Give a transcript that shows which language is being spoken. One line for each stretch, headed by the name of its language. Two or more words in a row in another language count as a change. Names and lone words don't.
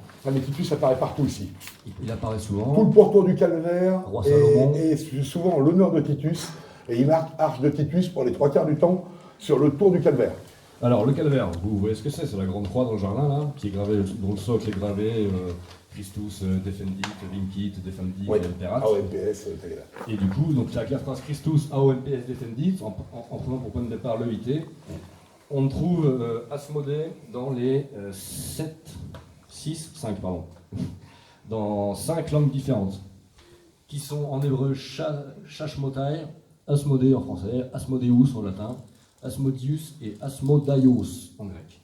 French: Ah, mais Titus apparaît partout ici. Il apparaît souvent. Tout le pourtour du calvaire. Roi Salomon. Et souvent l'honneur de Titus. Et il marque Arche de Titus pour les 3/4 du temps sur le tour du calvaire. Alors, le calvaire, vous voyez ce que c'est? C'est la grande croix dans le jardin, là, qui est gravée, dont le socle est gravé.
Latin: Christus defendit, vincit, defendit, imperat. AOMPS,
French: et du coup, donc la phrase Christus AOMPS defendit, en prenant pour point de départ le IT, on trouve Asmodée dans les 5 dans 5 langues différentes, qui sont en hébreu Shashmotai, Asmodée en français, Asmodeus en latin, Asmodius et Asmodaios en grec.